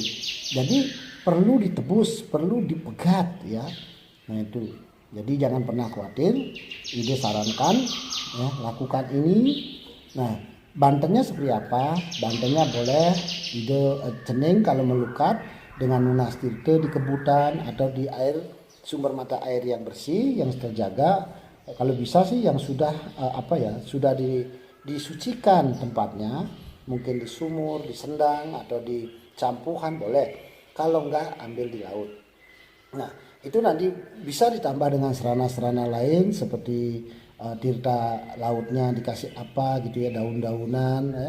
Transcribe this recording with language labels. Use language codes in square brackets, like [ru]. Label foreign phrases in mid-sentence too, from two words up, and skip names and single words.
[id] Jadi perlu ditebus, perlu dipegat, ya. Nah itu. Jadi jangan pernah khawatir. Ide sarankan, ya, lakukan ini. Nah, bantennya seperti apa? Bantennya boleh [ban] ide cening [id] kalau melukat dengan [ban] nunas tirte [id] di kebutan atau di air, sumber mata air yang bersih yang terjaga. Kalau bisa sih yang sudah sudah disucikan tempatnya, mungkin di sumur, di sendang atau di campuhan boleh. Kalau enggak, ambil di laut. Nah, itu nanti bisa ditambah dengan serana-serana lain seperti tirta lautnya dikasih apa gitu ya, daun-daunan ya.